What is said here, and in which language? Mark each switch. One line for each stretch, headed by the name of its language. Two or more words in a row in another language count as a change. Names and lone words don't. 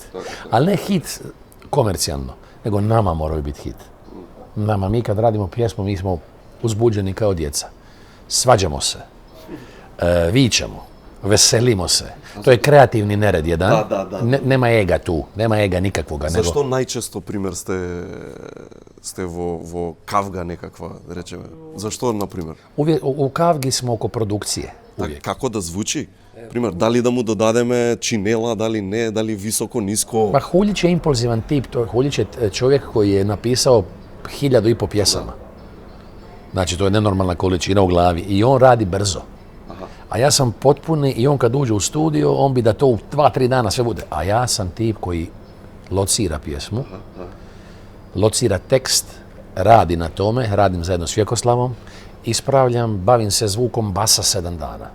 Croatian: Ali ne hit komercijalno, nego nama moraju biti hit. Nama, mi kad radimo pjesmu, mi smo uzbuđeni kao djeca. Svađamo se, vičemo, veselimo se. To je kreativni nered jedan. Nema ega tu, nema ega nikakvoga. Zašto najčesto,
Macedonian: пример, сте во кавга некаква, да речеме? Зашто, например?
Croatian: U kavgi smo oko produkcije. Uvijek.
Macedonian: Како да звучи? Пример, дали да му додадеме чинела, дали не, дали високо, ниско?
Croatian: Pa Huljić je impulzivan tip. Huljić je čovjek koji je napisao 1500 pjesama. Znači, to je nenormalna količina u glavi. I on radi brzo. A ja sam potpuni i on kad uđe u studio, on bi da to u 2-3 dana sve bude. A ja sam tip koji locira pjesmu, locira tekst, radi na tome, radim zajedno s Vjekoslavom, ispravljam, bavim se zvukom basa 7 dana.